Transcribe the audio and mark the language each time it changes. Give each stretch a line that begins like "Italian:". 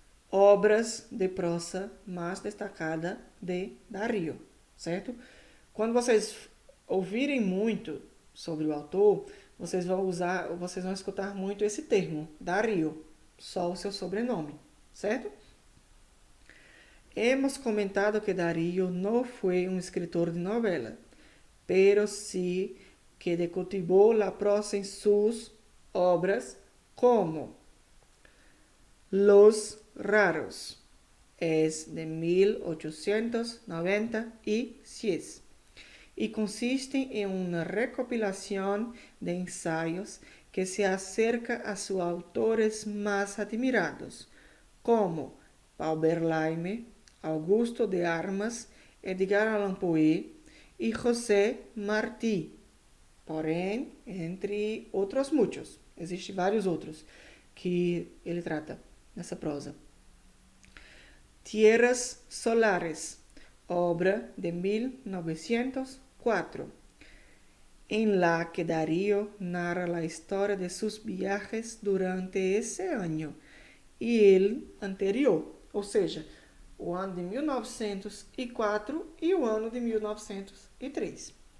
Portuguese: Obras de prosa mais destacada de Darío, certo? Quando vocês ouvirem muito sobre o autor, vocês vão escutar muito esse termo, Darío, só o seu sobrenome, certo?
Spanish: Hemos comentado que Darío
Portuguese: não foi um
Spanish: escritor de novela, pero sí que cultivó la prosa en sus obras como Los Raros, es de 1896 y consiste en una recopilación de ensayos que se acerca a sus autores más admirados, como Paul Verlaine, Augusto de Armas, Edgar Allan Poe y José Martí.
Portuguese: Porém, entre outros muitos, existem vários outros que ele trata nessa prosa.
Spanish: Tierras Solares, obra de 1904, en la que Darío narra la historia de sus viajes durante ese año e el anterior,
Portuguese: ou seja, o ano de 1904 e o ano de 1903.